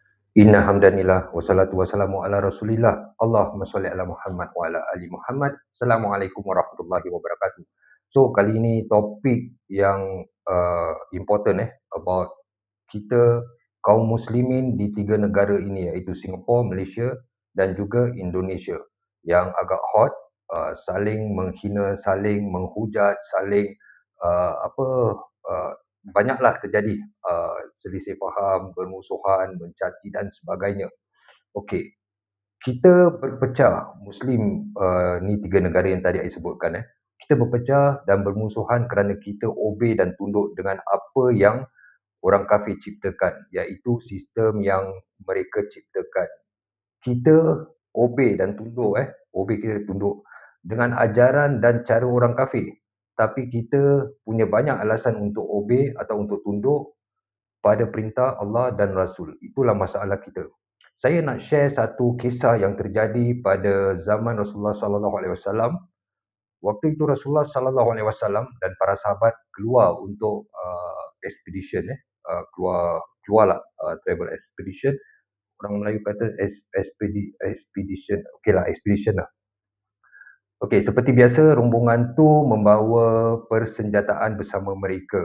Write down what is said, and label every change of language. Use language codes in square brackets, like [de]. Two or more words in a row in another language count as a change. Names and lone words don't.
[ar] إن الحمد لله والصلاة والسلام على رسول الله اللهم صل على محمد وعلى آل محمد. السلام عليكم ورحمة الله وبركاته. [ms] So kali ini topik yang [en] important about [ms] kita kaum muslimin di 3 negara ini, iaitu Singapura, Malaysia dan juga Indonesia, yang agak hot, saling menghina, saling menghujat, saling uh, banyaklah terjadi selisih faham, bermusuhan, mencaci dan sebagainya. Okey, kita berpecah Muslim ni 3 negara yang tadi saya sebutkan. Kita berpecah dan bermusuhan kerana kita obey dan tunduk dengan apa yang orang kafir ciptakan, iaitu sistem yang mereka ciptakan. Kita obey dan tunduk, obey kita tunduk dengan ajaran dan cara orang kafir. Tapi kita punya banyak alasan untuk obey atau untuk tunduk pada perintah Allah dan Rasul. Itulah masalah kita. Saya nak share satu kisah yang terjadi pada zaman Rasulullah [ar] صلى الله عليه وسلم. [ms] Waktu itu Rasulullah [ar] صلى الله عليه وسلم [ms] dan para sahabat keluar untuk expedition, keluarlah [en] travel expedition. [ms] Orang Melayu kata expedition. Okeylah, expedition lah. Okey, seperti biasa rombongan tu membawa persenjataan bersama mereka.